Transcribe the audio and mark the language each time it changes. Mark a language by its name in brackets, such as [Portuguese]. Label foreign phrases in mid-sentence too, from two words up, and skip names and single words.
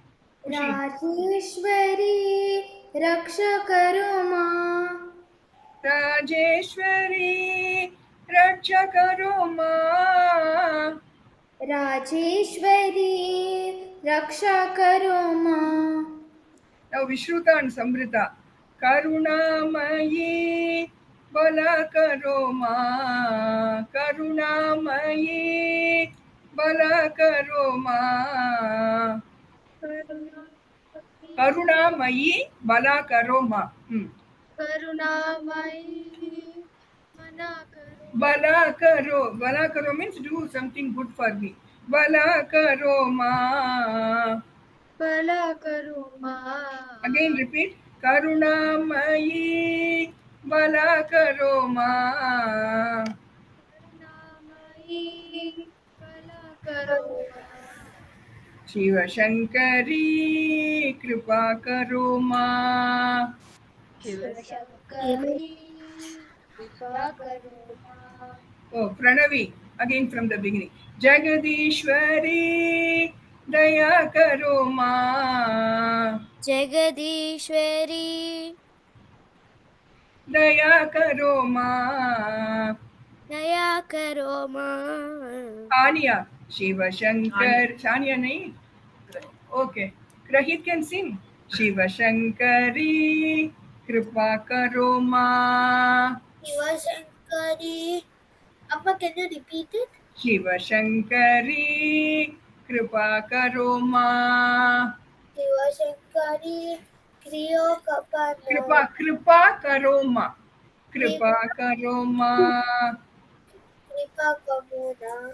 [Hindi] राजेश्वरी रक्ष करो माँ राजेश्वरी, रक्षा करो माँ. राजेश्वरी रक्षा करो माँ [English] Now Vishruta and Samrita. [Hindi] करुणामयी, भला करो माँ. करुणामयी, भला करो माँ. करुणामयी, भला करो माँ. करुणामयी भला करो. भला करो [English] means do something good for me. [Hindi] भला करो माँ. भला करो माँ [English] Again repeat. [Hindi] करुणामयी, भला करो माँ. करुणामयी भला करो शिव शंकरी, कृपा करो माँ. शंकरी कृपा करो माँ [English] Oh, Pranavi. Again from the beginning. [Hindi] जगदीश्वरी, दया करो माँ. Jagadishwari, दया करो माँ. दया करोमा. अन्या। शिव शंकर। शानिया नहीं? [English] Okay. Grahit can sing. [Hindi] शिव शंकरी, कृपा करो माँ. Shiva Shankari. [English] Amma, can you repeat it? [Hindi] शिव शंकरी, कृपा करो माँ. शिव शंकरी। क्रियो कपना. कृपा करो माँ। कृपा करो माँ. कृपा कमुना.